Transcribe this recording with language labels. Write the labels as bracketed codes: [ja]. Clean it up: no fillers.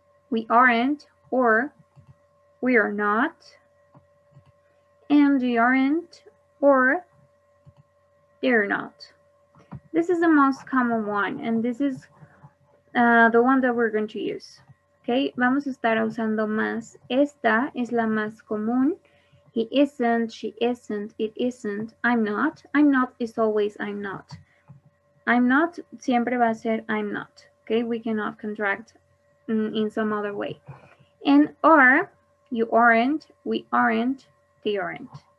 [en] We aren't or we are not. And we aren't or they're not. This is the most common one and this is the one that we're going to use. [es] Okay, vamos a estar usando más. Esta es la más común. [en] He isn't, she isn't, it isn't, I'm not. I'm not is always I'm not. I'm not [es] siempre va a ser [en] I'm not. Okay, we cannot contract in some other way. And are, you aren't, we aren't, they aren't.